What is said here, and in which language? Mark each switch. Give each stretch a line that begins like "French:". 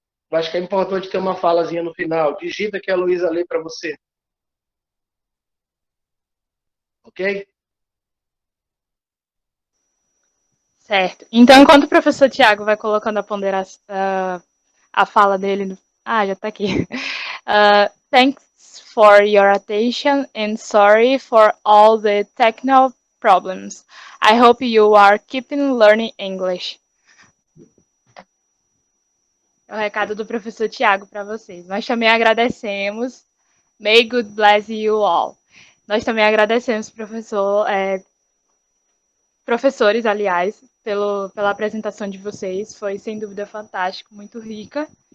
Portuguese: Eu acho que é importante ter uma falazinha no final. Digita que a Heloísa lê para você. Ok? Certo. Então, enquanto o professor Tiago vai colocando a ponderação, a fala dele... já está aqui.
English: Thanks for your attention and sorry for all the technical problems. I hope you are keeping learning English.
Portuguese: É o recado do professor Tiago para vocês. Nós também agradecemos.
English: May God bless you all.
Portuguese: Nós também agradecemos, professores, aliás, pela apresentação de vocês. Foi, sem dúvida, fantástico, muito rica.